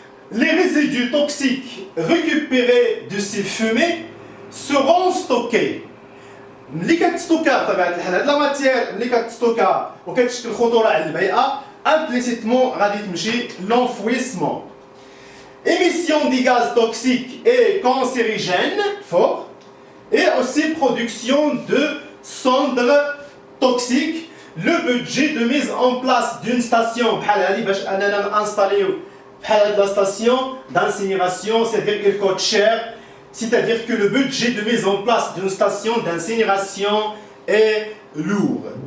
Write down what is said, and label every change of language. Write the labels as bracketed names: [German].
[French] Les résidus toxiques récupérés de ces fumées seront stockés. [Arabic] ملي كتستوكا بطبيعة الحال هاد لا ماتيير ملي كتستوكا وكتشكل خطورة على البيئة implicitement غادي تمشي l'enfouissement. [French] Émission des gaz toxiques et cancérigènes forts et aussi production de cendres toxiques. Le budget de mise en place d'une station [Arabic] بحال هذه باش اننا نانستاليو [French] la station d'incinération, c'est-à-dire qu'elle coûte cher, c'est-à-dire que le budget de mise en place d'une station d'incinération est lourd.